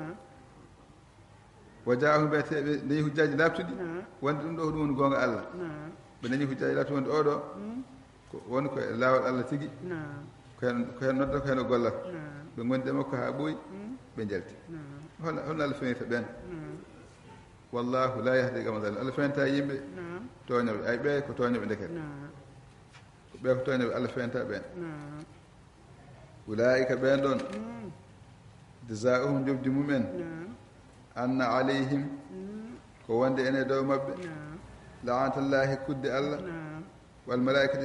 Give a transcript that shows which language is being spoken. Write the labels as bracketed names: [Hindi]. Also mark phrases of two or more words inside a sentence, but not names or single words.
[Fula] wa jaahum ɓe dañi hujjaji labtuɗi wonde ɗum ɗo ko ɗum woni gonga allah ɓe dañi hujjaji labtuɗi wonde oɗo woni ko e laawol allah tigui ko hen nodda ko hen o gollata ɓe gondi e makko ha ɓooyi ɓe jalti holno allah fewnita ɓen [Arabic] والله لا يهدي قوما ظالم [Fula] allah fewnata yimɓe toñoɓe ay ɓe ko toñoɓe ndeket ɓe ko toñoɓe allah fewnata ɓen ulaika ɓen ɗon jazaohum jobdi mumen [Arabic] أن عليهم [Fula] ko wonde ene dow mabɓe laanatallahi kudde [Arabic] الله والملائكة